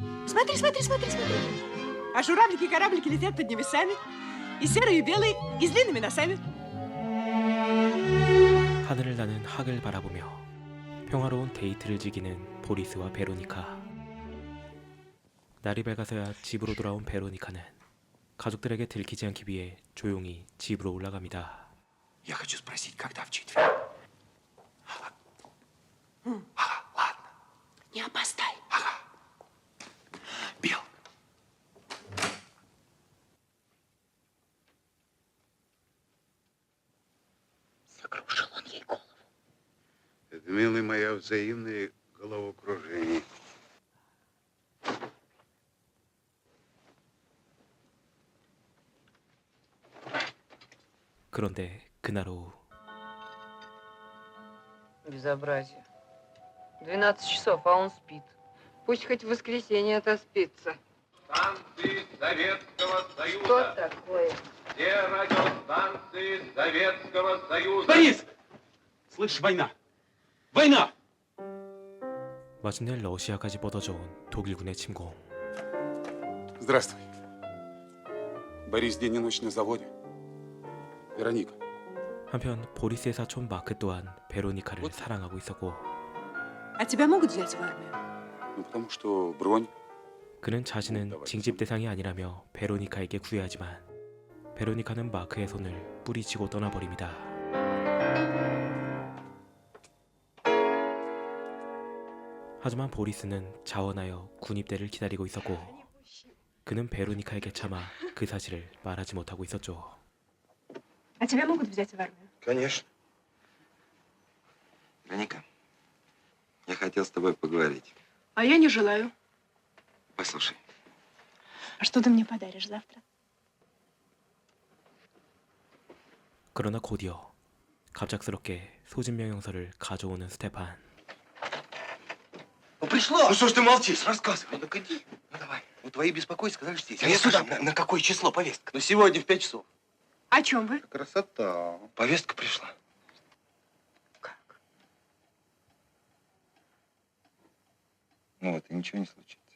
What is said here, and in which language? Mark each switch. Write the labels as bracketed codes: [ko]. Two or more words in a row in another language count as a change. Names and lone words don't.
[ru] Смотри, смотри, смотри, смотри. А журавлики и кораблики летят под небесами. И серые, и белые, и с длинными носами. [ko] 하늘을 나는 학을 바라보며 평화로운 데이트를 즐기는 보리스와 베로니카. 날이 밝아서야 집으로 돌아온 베로니카는 가족들에게 들키지 않기 위해 조용히 집으로 올라갑니다. [ru] Я хочу спросить, когда в четверг? Ладно. Не опоздай. Бил. Закружил он ей голову. Это, милая моя, взаимное головокружение. [ko] 그런데 그날 오후 [ru] Безобразие. 12 часов, а он спит. Пусть хоть в воскресенье отоспится. Станции Советского Союза. Что такое? Все радиостанции Советского Союза. Борис! Слышь, война! Война! [ko] 마침내 러시아까지 뻗어져 온 독일군의 침공. [ru] Здравствуй. Борис день и ночь на заводе. Вероника. [ko] 한편 보리스의 사촌 마크 또한 베로니카를 사랑하고 있었고 [ru] А тебя могут взять в армию? Ну, потому что бронь. [ko] 그는 자신은 징집 대상이 아니라며 베로니카에게 구애하지만 베로니카는 마크의 손을 뿌리치고 떠나버립니다. 하지만 보리스는 자원하여 군입대를 기다리고 있었고 그는 베로니카에게 차마 그 사실을 말하지 못하고 있었죠. [ru] А тебя могут взять в армию? Конечно. Вероника, я хотел с тобой поговорить. А я не желаю. Послушай. А что ты мне подаришь завтра? [ko] 그러나 곧이어 갑작스럽게 소집 명령서를 가져오는 스테판. [ru] Ну, пришло! Ну, что ж ты молчишь? Рассказывай. Ну, так иди. Ну, давай. Ну, твои беспокойства, сказали, здесь. А я сюда. На какое число повестка? Ну, сегодня в 5 часов. О чем вы? Красота. Повестка пришла. Как? Ну, вот, и ничего не случится.